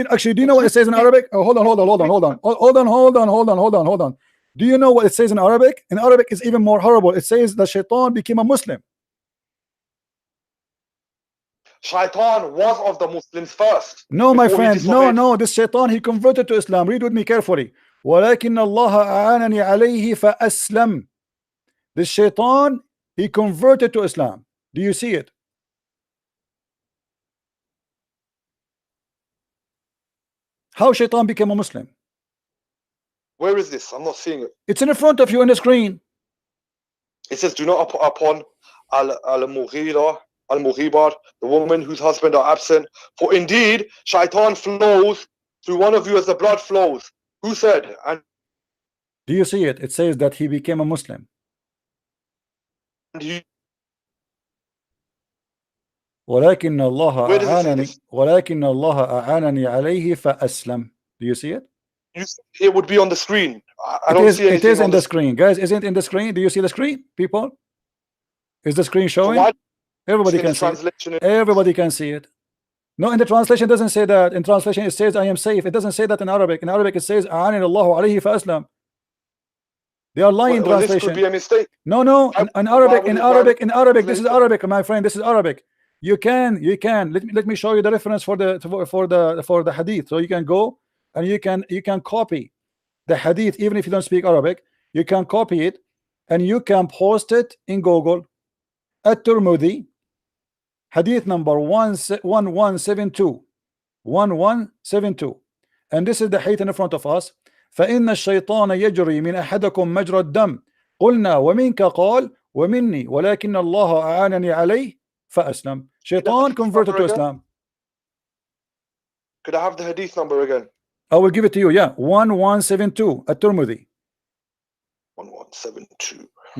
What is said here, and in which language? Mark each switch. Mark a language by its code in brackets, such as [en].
[en] Actually, do you know what it says in Arabic? Oh, hold on. Do you know what it says in Arabic? In Arabic, it's even more horrible. It says that shaitan became a Muslim. Shaitan was of the Muslims first. No, my friend. No. This shaitan, he converted to Islam. Read with me carefully. [ar] ولكن الله أعانني عليه فأسلم. [en] This shaitan, he converted to Islam. Do you see it? How shaitan became a Muslim? Where is this? I'm not seeing it. It's in front of you on the screen. It says, do not upon al-Mughibar, the woman whose husband are absent. For indeed, shaitan flows through one of you as the blood flows. Who said? And do you see it? It says that he became a Muslim. [ar] ولكن الله أعانني عليه فأسلم. [en] Do you see it? It would be on the screen. I don't see anything. It is on the screen, guys. Isn't it in the screen? Do you see the screen, people? Is the screen showing? So everybody can see it. Everybody can see it. No, in the translation it doesn't say that. In translation it says I am safe. It doesn't say that in Arabic. In Arabic it says [ar] أعانني الله عليه فأسلم. [en] They are lying translation. This could be a mistake. No. In Arabic. This is Arabic, my friend. This is Arabic. You can. Let me show you the reference for the hadith. So you can go and you can copy the hadith even if you don't speak Arabic. You can copy it and you can post it in Google. At-Tirmidhi, hadith number 1172. 1172. And this is the hadith in front of us. [ar] فإن الشيطان يجري من أحدكم مجرى الدم قلنا ومنك قال ومني ولكن الله أعانني عليه فأسلم. [en] Shaitan converted to Islam. Could I have the hadith number again? I will give it to you. Yeah, 1172 At-Tirmidhi. 1172.